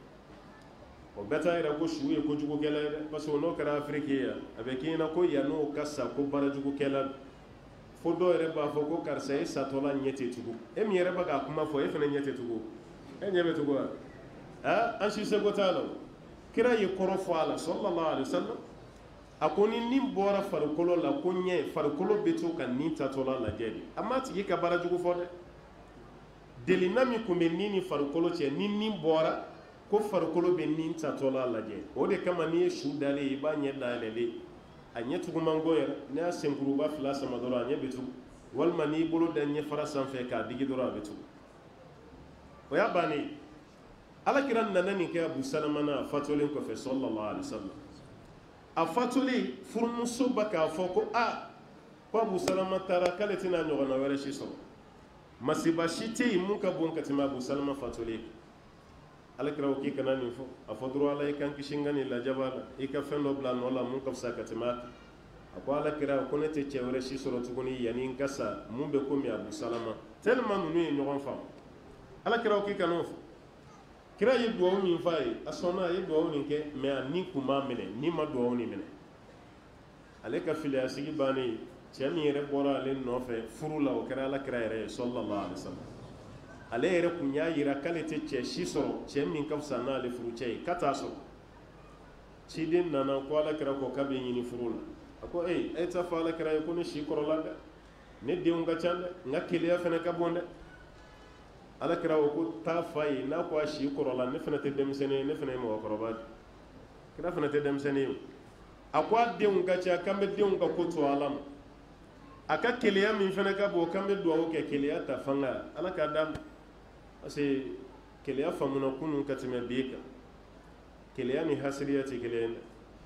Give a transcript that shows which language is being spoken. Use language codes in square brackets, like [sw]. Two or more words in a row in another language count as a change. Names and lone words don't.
[bm] o bɛɛ t'a yɛrɛ ko su ye kojugukɛla ye dɛ [fr] parce que [bm] n'o kɛra afiriki ye yan a bɛ k'i ɲɛna ko yan n'o ka sa ko baarajugukɛla fo dɔw yɛrɛ b'a fɔ ko karisa e satɔla ɲɛ tɛ tugun e min yɛrɛ bɛ k'a kuma fɔ e fana ɲɛ tɛ tugun e ɲɛ bɛ tugun wa an si seko t'a la o kira ye kɔrɔ fɔ a la [ar] صلى الله عليه وسلم [bm] a ko ni nin bɔra farikolo la ko ɲɛ farikolo bɛ to ka nin tatɔla lajɛ de a ma tigi ka baarajugu fɔ dɛ delina min tun bɛ nin ni farikolo cɛ ni nin bɔra ko farikolo bɛ nin tatɔla lajɛ o de kama n'i ye su dalen i b'a ɲɛ dayɛlɛlen a ɲɛ tuguman go yɛrɛ n'i y'a senkuruba fila sama dɔrɔn a ɲɛ bɛ tugu walima n'i bolo da ɲɛ fara sanfɛ k'a digi dɔrɔn a bɛ tugu o y'a bannen ye alakira nana nin kɛ abu salama na a fatulen kɔfɛ [ar] صلى الله عليه وسلم [bm] a fatulen furumuso ba k'a fɔ ko ko abu salama taara k'ale tɛna ɲɔgɔnna wɛrɛ si sɔrɔ masiba si tɛ yen mun ka bon ka tɛmɛ abu salama fatulen alakira ko k'i kana nin fɔ a fɔ dɔrɔn ala i kan kisi n ka nin lajaba la i ka fɛn dɔ bila a nɔ la mun ka fisa ka tɛmɛ a kan a ko alakira ko ne tɛ cɛ wɛrɛ si sɔrɔ tuguni yanni n ka sa mun bɛ komi abu salama tellement ninnu ye ɲɔgɔn faamu alakira ko k'i kana o fɔ kira ye duwawu min f'a ye a sɔnna a ye duwawu nin kɛ mais a nin kun b'a minɛ nin ma duwawu nin minɛ ale ka filiya sigi bannen cɛ min yɛrɛ bɔra ale nɔfɛ furu la o kɛra alakira yɛrɛ ye [ar] صلى الله عليه وسلم [bm] ale yɛrɛ kun y'a yira k'ale tɛ cɛ si sɔrɔ cɛ min ka fisa n'ale furucɛ ye k'a t'a sɔrɔ ciden nana ko alakira ko k'a bɛ ɲini furu la a ko e t'a fɔ alakira ye ko ne si kɔrɔla dɛ ne denw ka ca dɛ n ka keleya fana ka bon dɛ alakira ko taa f'a ye n'a ko a si kɔrɔla ne fana tɛ denmisɛnnin ye ne fana ye mɔgɔkɔrɔba de kira fana tɛ denmisɛnnin ye a ko a denw ka ca k'an bɛ denw ka ko to ala ma a ka keleya min fana ka bon k'an bɛ duwawu kɛ keleya ta fanga ala k'a d'a ma [fr] parce que [bm] keleya faamuna kunun ka tɛmɛ bi kan keleya ni hasiriya tɛ kelen ye